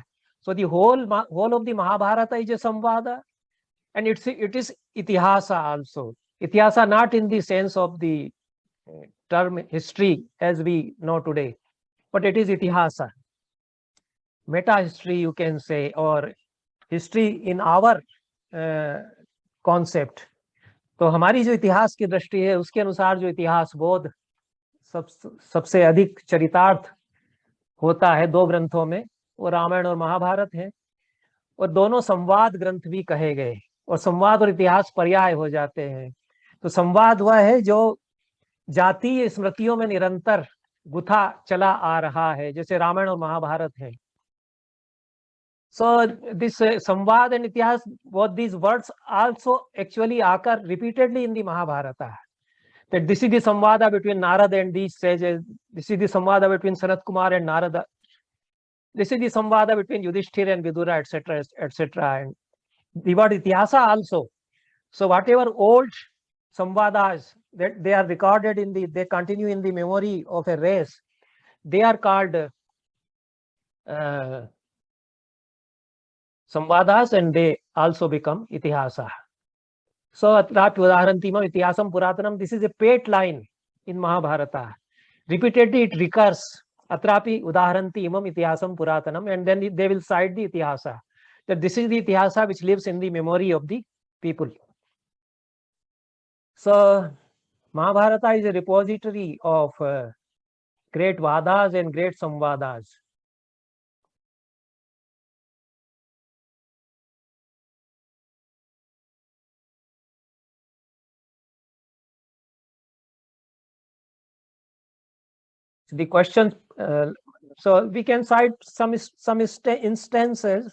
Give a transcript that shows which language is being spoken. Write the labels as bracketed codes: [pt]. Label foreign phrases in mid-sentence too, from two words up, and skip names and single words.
[en] So the whole of the Mahabharata is a samvāda, and it is itihasa also. Itihasa not in the sense of the term history as we know today, but it is itihasa. Meta history you can say, or history in our concept. [hi] तो हमारी जो इतिहास की दृष्टि है उसके अनुसार जो इतिहास बोध सबसे अधिक चरितार्थ होता है दो ग्रंथों में, वो रामायण और महाभारत है, और दोनों संवाद ग्रंथ भी कहे गए, और संवाद और इतिहास पर्याय हो जाते हैं. तो संवाद वह है जो जातीय स्मृतियों में निरंतर गुथा चला आ रहा है, जैसे रामायण और महाभारत है. [en] So this samvāda and itihas, both these words also actually occur repeatedly in the Mahabharata. That this is the samvāda between Narada and these sages. This is the samvāda between Sanat Kumar and Narada. This is the samvāda between Yudhishthira and Vidura, etc., etc. And the word itihasa also. So whatever old samvādas that they are recorded in the, they continue in the memory of a race, they are called samvādas, and they also become itihasa. [sa] So atrapi udaharantimam itihasam puratanam, [en] this is a pet line in Mahabharata. Repeatedly it recurs, [sa] atrapi udaharantimam itihasam puratanam, [en] and then they will cite the itihasa. That this is the itihasa which lives in the memory of the people. So Mahabharata is a repository of great vādas and great samvādas. The question, so we can cite some instances.